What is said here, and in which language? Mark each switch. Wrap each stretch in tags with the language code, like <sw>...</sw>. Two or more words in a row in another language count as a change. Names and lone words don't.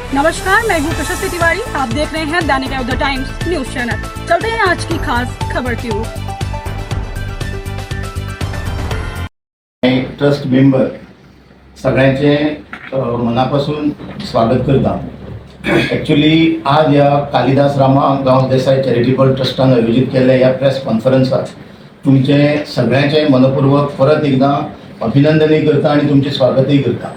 <hi>नमस्कार, मैं हूँ प्रशस्ति तिवारी। आप देख रहे हैं दैनिक द टाइम्स न्यूज चैनल। चलते हैं आज की खास खबर की ओर।</hi> <kok>ट्रस्ट मेंबर सगळ्यांचे मनापासून स्वागत करता। ॲक्च्युली आज या कालिदास रामा देसाई चॅरिटेबल ट्रस्टान आयोजित केल्ल्या या प्रेस कॉन्फरन्सात तुमचे सगळ्यांचे मनपूर्वक परत एकदा अभिनंदनही करता आणि तुमचे स्वागतही करता।</kok>